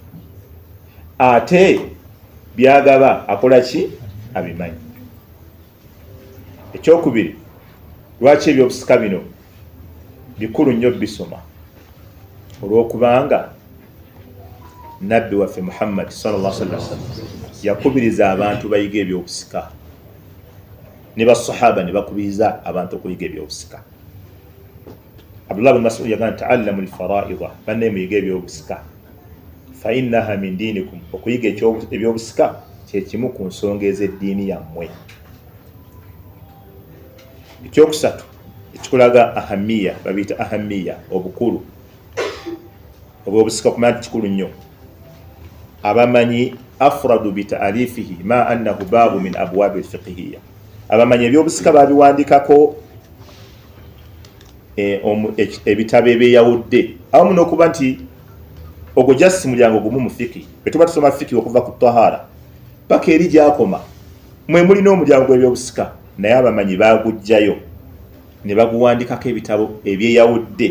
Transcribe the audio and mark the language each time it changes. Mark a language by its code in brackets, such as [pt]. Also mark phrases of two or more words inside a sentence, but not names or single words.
[lg] Ate byagaba akola ki? Abimanyi. Ekyokubiri, lwaki ebyobusika bino bikulu nnyo bisoma? Olw'okubanga Nabbi waffe Muhammad [ar] صلى الله عليه وسلم [lg] yakubiriza abantu bayiga ebyobusika, ne basahaba ne bakubiriza abantu okuyiga ebyobusika. Abdullah bin Mas'ud yagamba [ar] تعلموا الفرائض, [lg] banne muyiga ebyobusika, [ar] فإنها من دينكم, [lg] okuyiga ebyobusika kyekimu ku nsonga ez'eddiini yammwe. Ekyokusatu ekikulaga ahamiya, babiyita ahamiya, obukulu obwobusika, okumanya nti kikulu nnyo. [ar] Abamanyi أفردوا بتأليفه مع أنه باب من أبواب الفقهية, [lg] abamanyi ebyobusika babiwandikako ebitabo ebyeyawudde, awamu n'okuba nti ogwo jasi mulyango gumu mu fiki. Bwe tuba tusoma fiki okuva ku tahara paka eri gyakoma, mwe mulina omulyango gw'ebyobusika, naye abamanyi bagujjayo ne baguwandikako ebitabo ebyeyawudde.